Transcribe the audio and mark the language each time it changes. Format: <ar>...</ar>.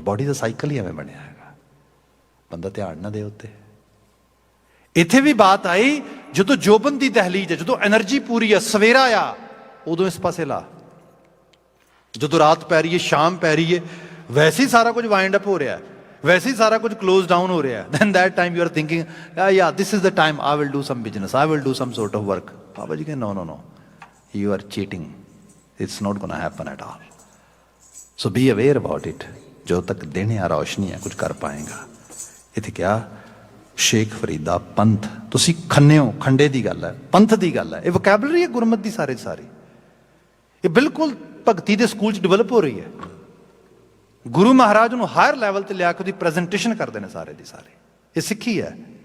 <pa>Body ਦਾ cycle ਹੀ ਐਵੇਂ ਬਣਿਆ ਹੈਗਾ, ਬੰਦਾ ਧਿਆਨ ਨਾ ਦੇ ਉੱਤੇ। ਇੱਥੇ ਵੀ ਬਾਤ ਆਈ, ਜਦੋਂ ਜੋਬਨ ਦੀ ਦਹਲੀਜ ਹੈ, ਜਦੋਂ ਐਨਰਜੀ ਪੂਰੀ ਆ, ਸਵੇਰਾ ਆ, ਉਦੋਂ ਇਸ ਪਾਸੇ ਲਾ। ਜਦੋਂ ਰਾਤ ਪੈ ਰਹੀ ਹੈ, ਸ਼ਾਮ ਪੈ ਰਹੀ ਹੈ, ਵੈਸੇ ਹੀ ਸਾਰਾ ਕੁਝ ਵਾਈਂਡ ਅਪ ਹੋ ਰਿਹਾ, ਵੈਸੇ ਹੀ ਸਾਰਾ ਕੁਝ ਕਲੋਜ਼ ਡਾਊਨ ਹੋ ਰਿਹਾ।</pa> <en>then that time you are thinking, yeah, this is the time I will do some business, I will do some sort of work. Baba ji ਕਹਿੰਦੇ no, you are cheating, it's not gonna happen at all. So be aware about it.</en> <pa>ਜੋ ਤੱਕ ਦਿਨ ਆ, ਰੌਸ਼ਨੀ ਹੈ, ਕੁਝ ਕਰ ਪਾਏਗਾ। ਇੱਥੇ ਕਿਹਾ ਸ਼ੇਖ ਫਰੀਦਾ ਪੰਥ, ਤੁਸੀਂ ਖੰਨਿਓ, ਖੰਡੇ ਦੀ ਗੱਲ ਹੈ, ਪੰਥ ਦੀ ਗੱਲ ਹੈ। ਇਹ ਵੋਕੈਬਲਰੀ ਹੈ ਗੁਰਮਤ ਦੀ ਸਾਰੀ, ਇਹ ਬਿਲਕੁਲ ਭਗਤੀ ਦੇ ਸਕੂਲ 'ਚ ਡਿਵੈਲਪ ਹੋ ਰਹੀ ਹੈ। ਗੁਰੂ ਮਹਾਰਾਜ ਨੂੰ ਹਾਇਰ ਲੈਵਲ ਤੇ ਲਿਆ ਕੇ ਉਹਦੀ ਪ੍ਰੈਜੈਂਟੇਸ਼ਨ ਕਰਦੇ ਨੇ ਸਾਰੇ ਦੀ ਸਾਰੇ। ਇਹ ਸਿੱਖੀ ਹੈ।</pa>